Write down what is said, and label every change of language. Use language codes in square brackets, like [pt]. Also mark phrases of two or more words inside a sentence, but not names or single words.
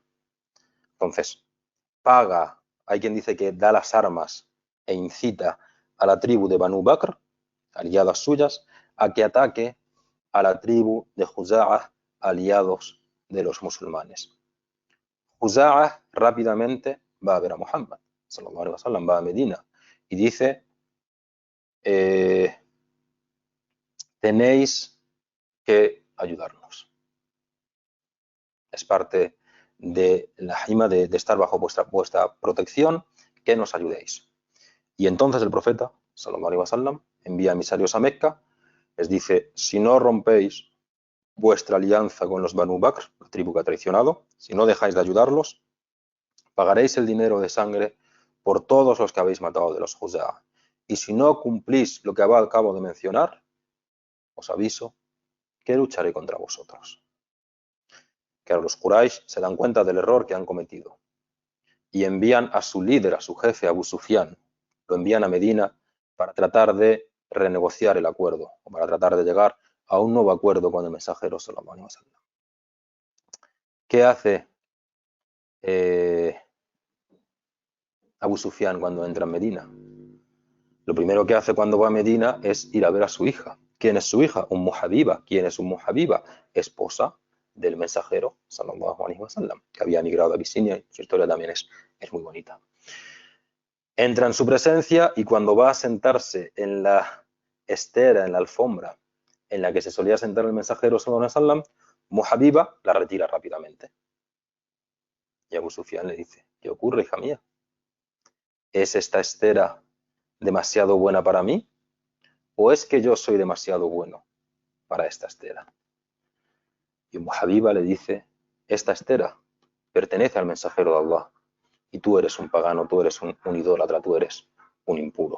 [es] Entonces, paga, hay quien dice que da las armas e incita a la tribu de Banu Bakr, aliadas suyas, a que ataque a la tribu de Juzaa, aliados de los musulmanes. Juzaa rápidamente va a ver a Muhammad, [ar] صلى الله عليه وسلم, [es] va a Medina y dice, tenéis que ayudarnos. Es parte de la hima de estar bajo vuestra protección, que nos ayudéis. Y entonces el profeta, [ar] صلى الله عليه وسلم, [es] envía emisarios a Mecca, les dice, si no rompéis vuestra alianza con los Banu Bakr, la tribu que ha traicionado, si no dejáis de ayudarlos, pagaréis el dinero de sangre por todos los que habéis matado de los Juzaa. Y si no cumplís lo que acabo de mencionar, os aviso que lucharé contra vosotros. Claro, los Quraysh se dan cuenta del error que han cometido y envían a su líder, a su jefe, Abu Sufyan, lo envían a Medina para tratar de renegociar el acuerdo o para tratar de llegar a un nuevo acuerdo con el mensajero [ar] صلى الله عليه وسلم. [es] ¿Qué hace Abu Sufyan cuando entra en Medina? Lo primero que hace cuando va a Medina es ir a ver a su hija. ¿Quién es su hija? Ummu Habiba. ¿Quién es Ummu Habiba? Esposa del mensajero [ar] صلى الله عليه وسلم, [es] que había migrado a Abisinia, y su historia también es muy bonita. Entra en su presencia y cuando va a sentarse en la estera, en la alfombra en la que se solía sentar el mensajero [ar] صلى الله عليه وسلم, [es] Ummu Habiba la retira rápidamente. Y Abu Sufyan le dice, ¿qué ocurre, hija mía? ¿Es esta estera demasiado buena para mí? ¿O es que yo soy demasiado bueno para esta estera? Y Ummu Habiba le dice, esta estera pertenece al mensajero de Allah y tú eres un pagano, tú eres un idólatra, tú eres un impuro.